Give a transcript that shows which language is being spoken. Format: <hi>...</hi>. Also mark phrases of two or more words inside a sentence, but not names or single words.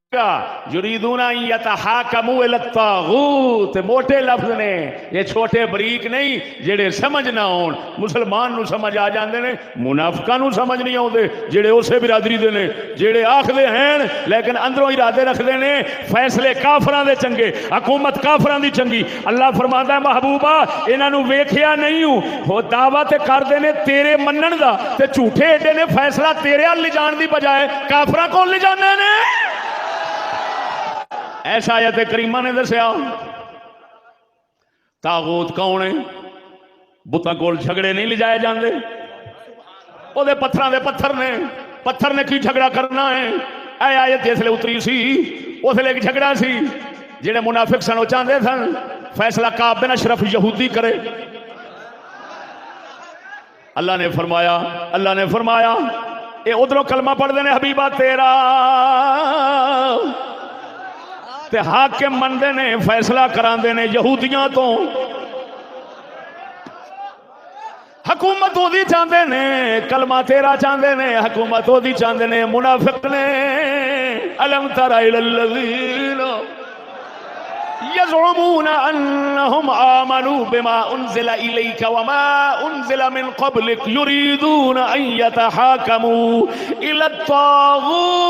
<ar>یریدون ان یتحاکموا الی الطاغوت،</ar> <pa>موٹے لفظ نے، یہ چھوٹے بریک نہیں جڑے سمجھ نہ ہون، مسلمان نو سمجھ آ جاندے نے، منافقاں نو سمجھ نہیں آوندے جڑے اسے برادری دے نے، جڑے آکھدے ہیں لیکن اندروں ارادے رکھدے نے فیصلے کافراں دے چنگے، حکومت کافراں دی چنگی۔ اللہ فرماندا ہے محبوبہ انہاں نو ویکھیا نہیں ہو دعویٰ تے کردے نے تیرے منن دا، تے جھوٹے ایڈے نے فیصلہ تیرے ال لے جان دی بجائے کافراں کول لے جاندے نے۔ ایسا آیت کریمہ نے دسیا۔ طاغوت کون ہے؟ بتاں کول جھگڑے نہیں لے جائے جاندے، او دے پتھراں دے پتھر نے، پتھر نے کی جھگڑا کرنا ہے؟ اے آیت جس لے اتری سی اس لے ایک جھگڑا سی، جڑے منافق سن وہ چاہندے سن فیصلہ کعب بن اشرف یہودی کرے۔ اللہ نے فرمایا اے ادھروں کلمہ پڑھ دے نے حبیبہ تیرا، تے حاکم مندے نے، فیصلہ کراندے نے یہودیاں تو، حکومت وہ دی چاہندے نے، کلمہ تیرا چاہندے نے، حکومت وہ دی چاہندے نے، منافق نے۔</pa> <ar>الم تر الی الذین یزعمون انہم آمنوا بما انزل الیک وما انزل من قبلک یریدون ان یتحاکموا الی الطاغوت</ar>